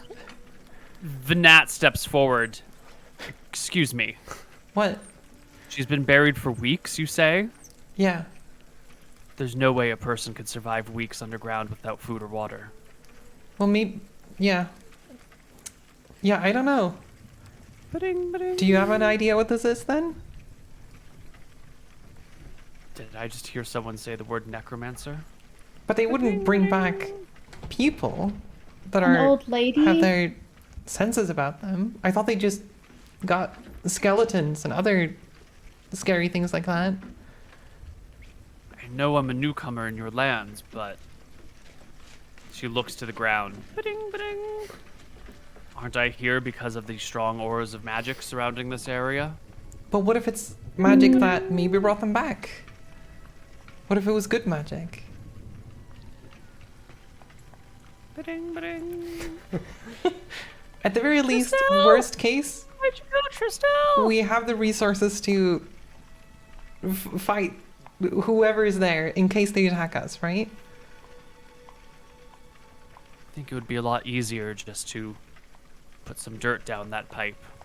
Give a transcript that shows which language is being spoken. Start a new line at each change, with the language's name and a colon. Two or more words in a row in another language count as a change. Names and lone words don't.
English: Vinat steps forward. Excuse me. What? She's been buried for weeks, you say? Yeah. There's no way a person could survive weeks underground without food or water. Well, maybe... Yeah. Yeah, I don't know. Ba-ding, ba-ding. Do you have an idea what this is, then? Did I just hear someone say the word necromancer? But they wouldn't bring back people that An old lady? have their senses about them. I thought they just got skeletons and other scary things like that. I know I'm a newcomer in your lands, but... She looks to the ground. Ba-ding, ba-ding. Aren't I here because of the strong auras of magic surrounding this area? But what if it's magic that maybe brought them back? What if it was good magic? Ba-ding, ba-ding. At the very least, Tristel! worst case, Where'd you go, Tristel? we have the resources to fight whoever is there in case they attack us, right? I think it would be a lot easier just to put some dirt down that pipe.